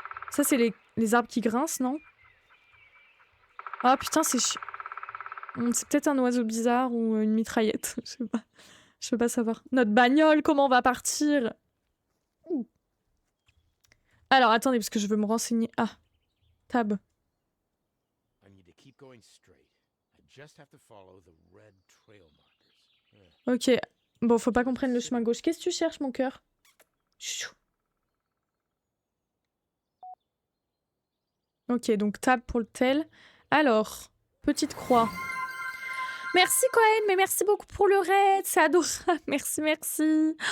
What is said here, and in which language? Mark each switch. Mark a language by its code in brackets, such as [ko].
[fr] Ça, c'est les arbres qui grincent, non? Ah putain, c'est c'est peut-être un oiseau bizarre ou une mitraillette. Je sais pas. Je peux pas savoir. Notre bagnole, comment on va partir? Ouh. Alors, attendez, parce que je veux me renseigner. Ah, tab. [en] I need to keep going straight. I just have to follow the red trail markers. Ok. [fr] Bon, faut pas qu'on prenne le chemin gauche. Qu'est-ce que tu cherches, mon cœur? Chou. Ok, donc tab pour le tel. Alors, petite croix. Merci Cohen, mais merci beaucoup pour le raid, c'est adorable, merci.